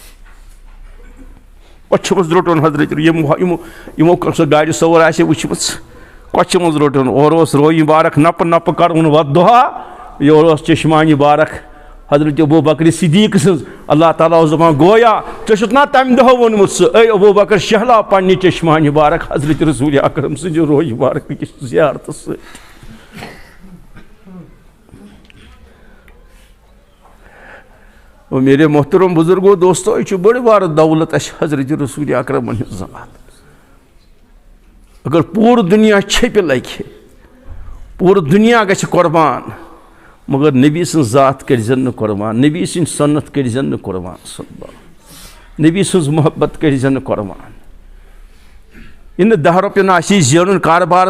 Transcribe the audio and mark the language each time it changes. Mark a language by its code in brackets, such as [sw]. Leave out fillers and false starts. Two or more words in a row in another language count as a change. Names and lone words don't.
[ks] کۄچھِ منٛز روٚٹُن حضرت یِمو سۄ گاڑِ سوٲر آسہِ وٕچھمٕژ کۄچھِ منٛز روٚٹُن اورٕ اوس روے مبارک نپہٕ نپہٕ کرُن ودُہا یورٕ اوس چشمانہِ مبارک حضرت ابوٗ بکر صدیٖق سٕنٛز اللہ تعالیٰ اوس دپان گویا ژےٚ چھُتھ نا تمہِ دۄہ ووٚنمُت سُہ اے ابوٗ بکر شہلاو پننہِ چشمانہِ مبارک حضرت رسوٗلِ اکرم سٕنٛزِ روے مبارک أکِس زیارتس سۭتۍ [ur] میرے محترم بزرگو دوستو یہ بڑی [ks] بار دولت اس حضرت رسول اکرم ہٕنٛز ذات اگر پوٗرٕ دُنیا چھیٚپہِ لگہِ پوٗرٕ دُنیا گژھِ قۄربان مگر نبی سٕنٛز ذات کٔرۍزٮ۪ن نہٕ قۄربان نبی سٕنٛدۍ سنت کٔرۍزٮ۪ن نہٕ قۄربان صلی اللہ نبی سٕنٛز محبت کٔرۍزٮ۪ن نہٕ قۄربان یہِ نہٕ 10 رۄپین آسی زینُن کاربارس